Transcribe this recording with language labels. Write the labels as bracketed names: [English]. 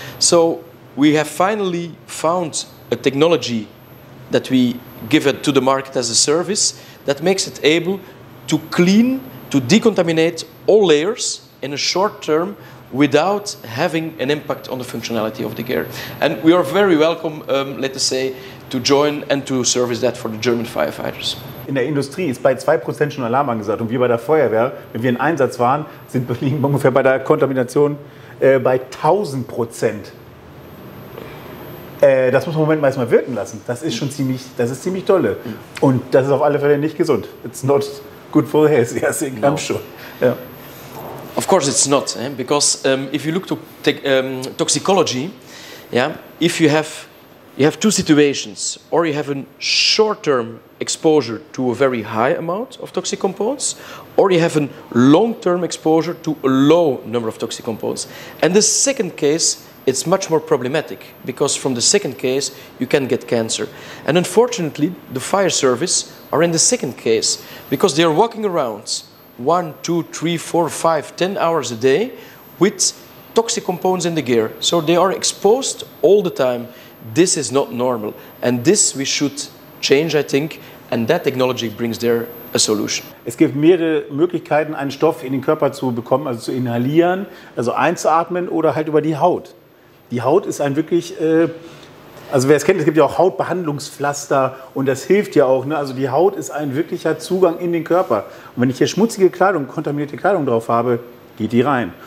[English] So we have finally found a technology that we give it to the market as a service that makes it able to clean, to decontaminate all layers in a short term without having an impact on the functionality of the gear. And we are very welcome, let us say, to join and to service that for the German firefighters. [German] In der Industrie ist bei 2% schon Alarm angesagt. Und wir bei der Feuerwehr, wenn wir in Einsatz waren, liegen wir ungefähr bei der Kontamination bei 1000%. Das muss man im Moment mal wirken lassen. Das ist schon ziemlich toll. Und das ist auf alle Fälle nicht gesund. [English] It's not good for the health. Yes, I'm sure. Yeah. Of course it's not, because if you look to toxicology, yeah, if you have two situations, or you have a short-term exposure to a very high amount of toxic components, or you have a long-term exposure to a low number of toxic components. And the second case, it's much more problematic, because from the second case you can get cancer. And unfortunately, the fire service are in the second case, because they are walking around 1, 2, 3, 4, 5, 10 hours a day with toxic components in the gear. So they are exposed all the time. This is not normal, and this we should change, I think, and that technology brings there a solution. [German] Es gibt mehrere Möglichkeiten, einen Stoff in den Körper zu bekommen, also zu inhalieren, also einzuatmen oder halt über die Haut. Die Haut ist ein wirklich, also wer es kennt, es gibt ja auch Hautbehandlungspflaster und das hilft ja auch. Ne? Also die Haut ist ein wirklicher Zugang in den Körper. Und wenn ich hier schmutzige Kleidung, kontaminierte Kleidung drauf habe, geht die rein.